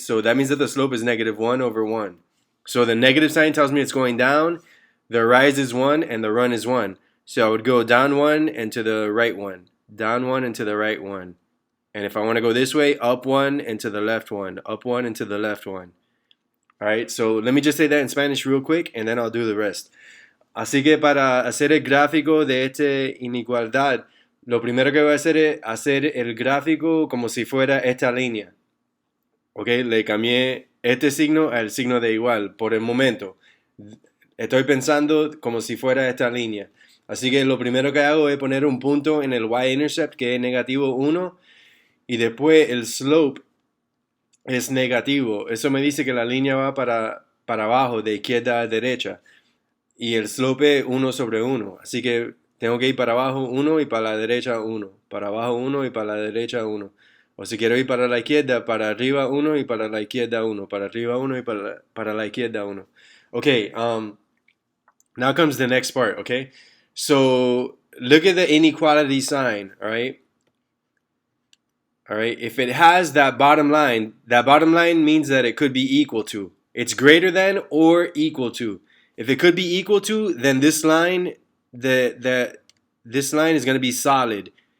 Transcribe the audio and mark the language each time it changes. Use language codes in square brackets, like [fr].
[en] So that means that the slope is negative 1 over 1. So the negative sign tells me it's going down, the rise is 1, and the run is 1. So I would go down 1 and to the right 1, down 1 and to the right 1. And if I want to go this way, up 1 and to the left 1, up 1 and to the left 1. All right, so let me just say that in Spanish real quick, and then I'll do the rest. [es] Así que para hacer el gráfico de esta inequalidad, lo primero que voy a hacer es hacer el gráfico como si fuera esta línea. Ok, le cambié este signo al signo de igual por el momento. Estoy pensando como si fuera esta línea. Así que lo primero que hago es poner un punto en el y-intercept que es negativo 1 y después el slope es negativo. Eso me dice que la línea va para abajo, de izquierda a derecha. Y el slope es 1 sobre 1. Así que tengo que ir para abajo 1 y para la derecha 1. Para abajo 1 y para la derecha 1. O si quiero ir para la izquierda, para arriba 1 y para la izquierda 1. Para arriba 1 y para la izquierda 1. [en] Okay, now comes the next part, okay? So, look at the inequality sign, all right? All right, if it has that bottom line means that it could be equal to. It's greater than or equal to. If it could be equal to, then this line, this line is going to be solid.